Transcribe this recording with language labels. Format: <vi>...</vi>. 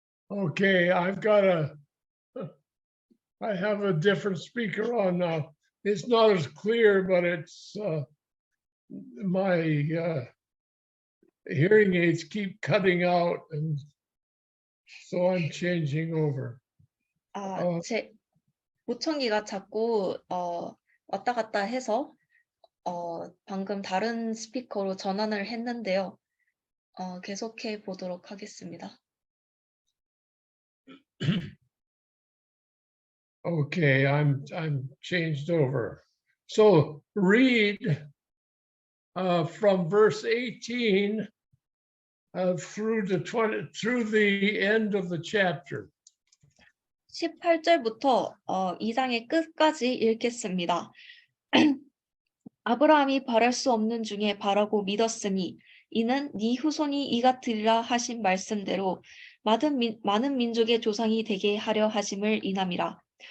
<en>Okay, I have a different speaker on now. It's not as clear, but it's my hearing aids keep cutting out, and so I'm changing over.</en> <ko>제 보청기가 자꾸 왔다 갔다 해서 방금 다른 스피커로 전환을 했는데요. 계속해 보도록 하겠습니다.</ko> <en>Okay, I'm changed over. So read from verse 18 through the end of the chapter.</en> <ko>18절부터 2장의 끝까지 읽겠습니다. 아브라함이 바랄 수 없는 중에 바라고 믿었으니 이는 네 후손이 이같으리라 하신 말씀대로 많은 민족의 조상이 되게 하려 하심을 인함이라.</ko>